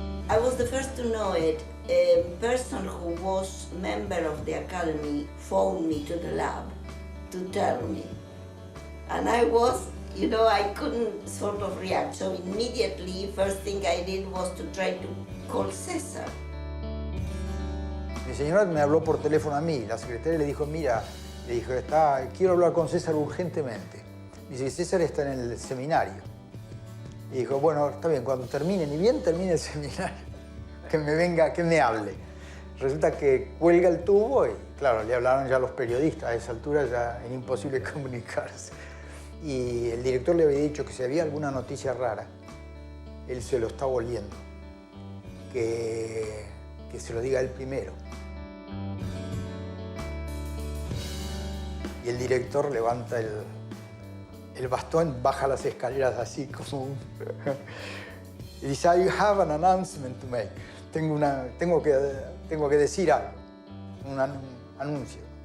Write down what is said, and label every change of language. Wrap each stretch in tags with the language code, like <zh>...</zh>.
<en>I was the first to know it. A person who was member of the academy phoned me to the lab to tell me. And I was, you know, I couldn't sort of react. So immediately, first thing I did was to try to call César.</en> <es>Mi señora me habló por teléfono a mí. La secretaria le dijo, mira, le dijo, quiero hablar con César urgentemente. Dice, César está en el seminario. Y dijo, bueno, está bien, cuando termine, ni bien termine el seminario, que me venga, que me hable. Resulta que cuelga el tubo y, claro, le hablaron ya los periodistas. A esa altura ya era imposible comunicarse. Y el director le había dicho que si había alguna noticia rara, él se lo estaba oliendo. Que se lo diga él primero. Y el director levanta el bastón, baja las escaleras así como un... y dice,</es> <en>I have an announcement to make.</en> <es>Tengo que decir algo, un anuncio.</es>